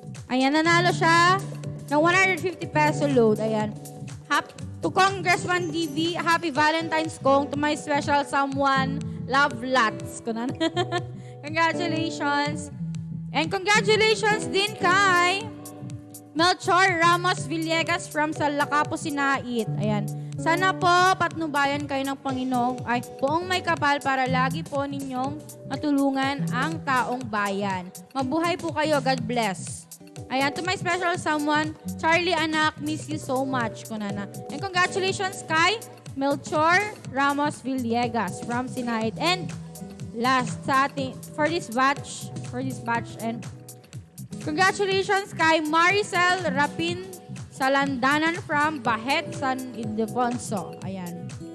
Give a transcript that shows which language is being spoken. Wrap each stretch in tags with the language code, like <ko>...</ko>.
<tl>Ayan, nanalo siya ng 150 peso load. Ayan.</tl> <en>To Congressman DV, happy Valentine's Kong. To my special someone, love lots. Congratulations. And congratulations din kay Melchor Ramos Villegas from Salacapo, Sinait. Ayan.</en> <tl>Sana po patnubayan kayo ng Panginoong poong may kapal para lagi po ninyong matulungan ang taong bayan. Mabuhay po kayo.</tl> <en>God bless. Ayan, to my special someone, Charlie anak, miss you so much. Kunana. And congratulations kay Melchor Ramos Villegas from Sinait. And last</en> <tl>sa ating,</tl> <en>for this batch, and congratulations kay Maricel Rapin Salandanan from Bahet, San Ildefonso. Ayan.</en>